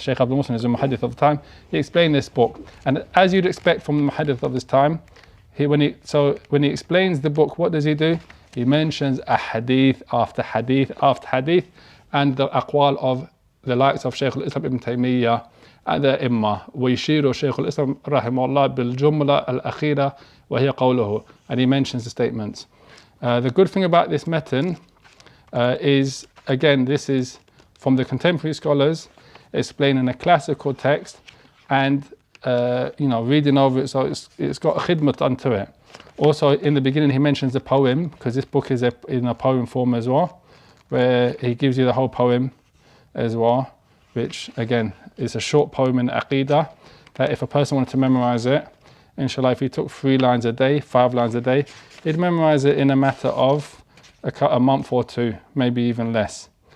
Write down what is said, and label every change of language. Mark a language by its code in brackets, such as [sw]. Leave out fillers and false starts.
[en] Sheikh Abdul Muhsin is a muhaddith of the time. He explained this book, and as you'd expect from the muhaddith of this time, when he explains the book, what does he do? He mentions a hadith after hadith after hadith, and the aqwal of the likes of Shaykh al-Islam ibn Taymiyyah and the Imma. [ar] ويشير شيخ الإسلام رحمه الله بالجملة الأخيرة وهي قوله, [en] and he mentions the statements. The good thing about this meten is, again, this is from the contemporary scholars explaining a classical text and reading over it, so it's got a khidmat unto it. Also, in the beginning, he mentions a poem, because this book is in a poem form as well, where he gives you the whole poem as well, which again is a short poem in Aqidah, that if a person wanted to memorize it, inshallah, if he took 3 lines a day, 5 lines a day, he'd memorize it in a matter of a month or 2, maybe even less.